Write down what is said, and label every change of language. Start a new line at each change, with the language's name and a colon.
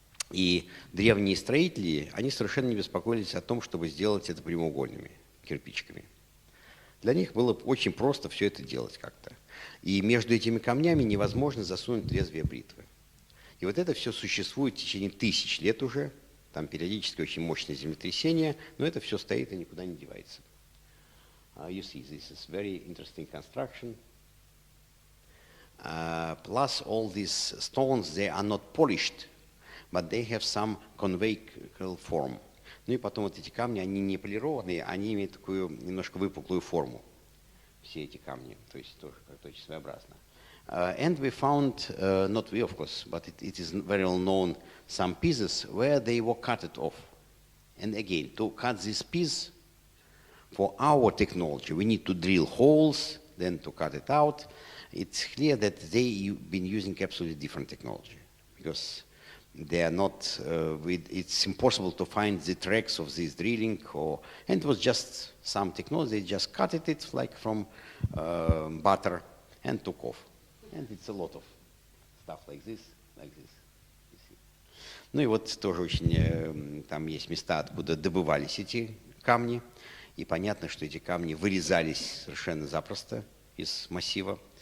Russian: И древние строители, они совершенно не беспокоились о том, чтобы сделать это прямоугольными кирпичиками. Для них было очень просто все это делать как-то. И между этими камнями невозможно засунуть лезвие бритвы. И вот это все существует в течение тысяч лет уже. Там периодически очень мощные землетрясения, но это все стоит и никуда не девается.
English: You see, this is very interesting construction. Plus all these stones, they are not polished, but they have some convecal form.
Russian: Ну и потом вот эти камни, они не полированные, они имеют такую немножко выпуклую форму. Все эти камни, то есть тоже как-то очень своеобразно.
English: And we found, not we of course, but it is very well known, some pieces where they were cut off. And again, to cut this piece, for our technology, we need to drill holes, then to cut it out. It's clear that they've been using absolutely different technology because they are not, it's impossible to find the tracks of this drilling, and it was just some technology, they just cut it like from butter and took off. And it's a lot of stuff like this. You see.
Russian: Ну и вот тоже очень, там есть места, откуда добывались эти камни, и понятно, что эти камни вырезались совершенно запросто из массива.